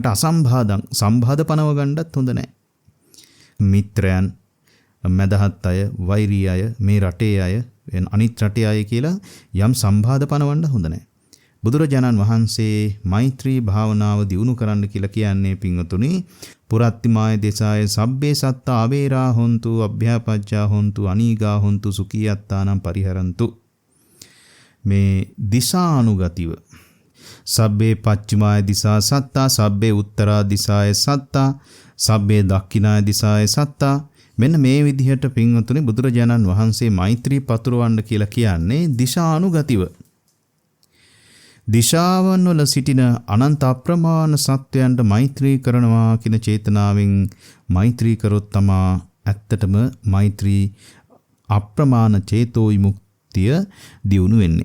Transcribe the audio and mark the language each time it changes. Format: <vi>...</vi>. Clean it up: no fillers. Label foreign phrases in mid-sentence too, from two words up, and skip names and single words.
<si>ඊළඟට සම්බාධ පනව ගන්නත් හොඳ නැහැ. මිත්‍රයන්, මැදහත් අය, වෛරී අය, මේ රටේ අය, අනිත් රටේ අය කියලා යම් සම්බාධ පනවන්න හොඳ නැහැ. බුදුරජාණන් වහන්සේ මෛත්‍රී භාවනාව දියුණු කරන්න කියලා කියන්නේ පින්වතුනි</si> <pi>පුරත්තිමාය දේශාය සබ්බේ සත්තා අවේරා හොන්තු අභ්‍යාපජ්ජා හොන්තු අනීගා හොන්තු සුඛියත්තානම් පරිහරන්තු.</pi> <si>මේ දිශානුගතිව</si> <pi>සබ්බේ පච්චිමාය දිසා සත්තා සබ්බේ උත්තරා දිසාය සත්තා සබ්බේ දක්ඛිනාය දිසාය සත්තා.</pi> <si>මෙන්න මේ විදිහට පින්වතුනි බුදුරජාණන් වහන්සේ මෛත්‍රී පතුරවන්න කියලා කියන්නේ දිශානුගතිව. දිශාවන් වල සිටින අනන්ත අප්‍රමාණ සත්වයන්ට මෛත්‍රී කරනවා කියන චේතනාවෙන් මෛත්‍රී කරොත් තමා ඇත්තටම මෛත්‍රී අප්‍රමාණ චේතෝ විමුක්තිය දියුණු වෙන්නේ.</si>